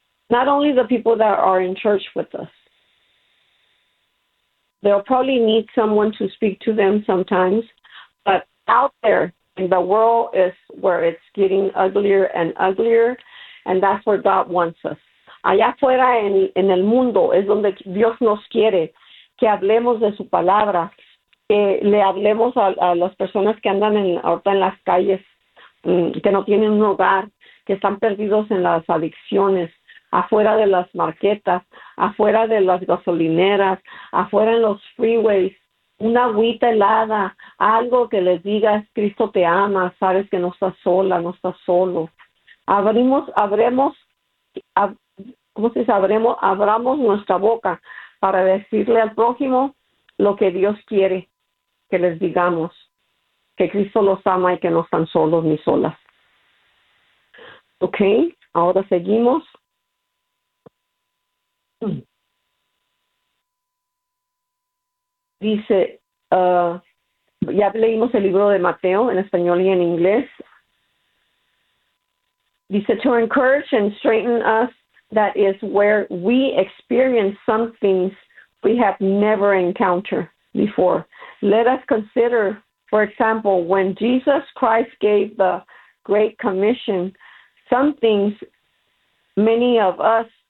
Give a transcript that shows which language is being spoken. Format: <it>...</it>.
<en>Not only the people that are in church with us. They'll probably need someone to speak to them sometimes, but out there in the world is where it's getting uglier and uglier, and that's where God wants us.</en> <es>Allá afuera en el mundo es donde Dios nos quiere que hablemos de su palabra, que le hablemos a las personas que andan ahorita en las calles, que no tienen un hogar, que están perdidos en las adicciones, afuera de las marquetas, afuera de las gasolineras, afuera en los freeways, una agüita helada, algo que les diga, Cristo te ama, sabes que no estás sola, no estás solo. Abramos nuestra boca para decirle al prójimo lo que Dios quiere que les digamos. Que Cristo los ama y que no están solos ni solas. Ok, ahora seguimos. Dice, ya leímos el libro de Mateo en español y en inglés.</es> <en>Dice, to encourage and strengthen us, that is where we experience some things we have never encountered before. Let us consider, for example, when Jesus Christ gave the Great Commission, some things many of us</en>